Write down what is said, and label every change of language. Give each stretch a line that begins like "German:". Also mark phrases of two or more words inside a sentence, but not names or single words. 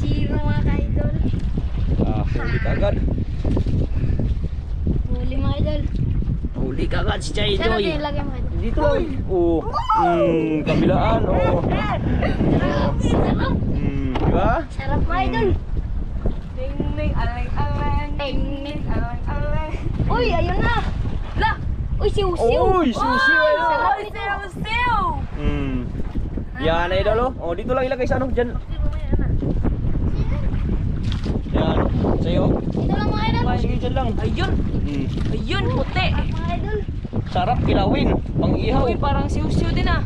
Filipino: Sino mga kaidol? Huli ka agad. Huli mga idol. Huli ka agad si Chay Saan Joy. natin ilagay mga idol? Dito lang. Oh. Kabilaan. Oh. Sarap. Diba? Sarap mga idol. Ting ting alang alang. Ting ting alang alang. Uy, ayun na. La. Uy, siw-siw. Uy, siw-siw, ayun. Sarap ni siw-siw. Yan idol oh. Oh, dito lang ilagay sa ano, diyan. Yan, sa'yo. Dito lang mga idol. Sige, dyan lang. Ayun. Ayun, puti. Mga idol. Sarap kilawin, pang-ihaw. Uy, parang siw-siw din ah.